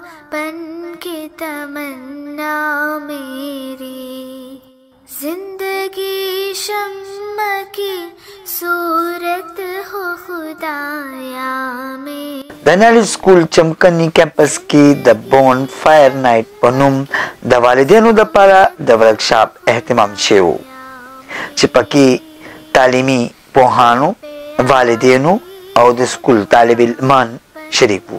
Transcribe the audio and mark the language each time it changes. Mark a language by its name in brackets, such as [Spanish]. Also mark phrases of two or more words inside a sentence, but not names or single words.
[Urdu] بن کے تمنا میری، زندگی شمع کی صورت ہو خدایا میں. [Pashto] دنالی سکول چمکنی کیمپس کې د بون فایر نایټ په نوم د والدینو دپاره د ورکشاپ اهتمام شوی و چې پکې تعلیمي پوهانو، والدینو او د سکول طالب علمان شریک وو.